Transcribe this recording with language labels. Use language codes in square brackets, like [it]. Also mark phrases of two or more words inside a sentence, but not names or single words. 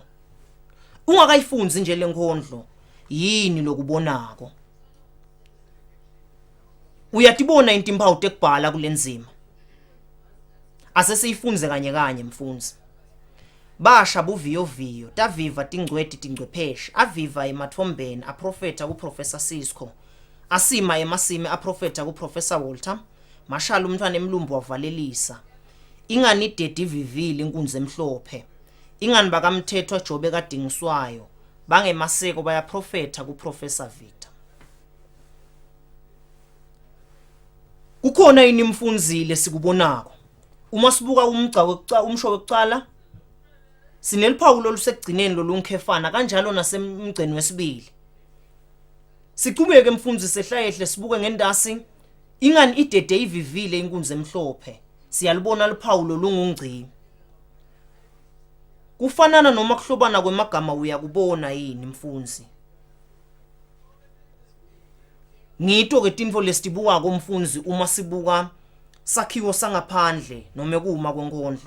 [ss] Ungakayifunzi nje lenkondlo yini lokubonako. Uyatibona intimpawu tekubhala kulenzima. Ase siyifunze kanye mfundzi. Basha buviyo taviva tingcweti tingcwepheshe aviva emathombeni aprofeta ku Professor Cisco asima emasime aprofeta ku Professor Walter mashala umntwana emlumbu wavalelisa ingani idedi vivile inkunzi emhlophe ingani bakamthethwa Jobe kadingiswayo bangemaseko bayaprofeta ku Professor Victor. Kukhona yini mfundzile sikubonako uma sibuka umsho wekucala sineliphawu lolusegcineni lolunkhefana kanjalo nasemgceni wesibili. Siqhubeke mfundzi sehlayehle sibuke ngendasi ingani idede ivivile inkunzi emhlophe siyalibona liphawu lolungungci. Kufanana noma kuhlobana kwemagama uyakubona yini mfundzi. Ngito ke tintfo lesitibuka komfundzi uma sibuka sakhiwo sangaphandle noma kuma kwenkondlo.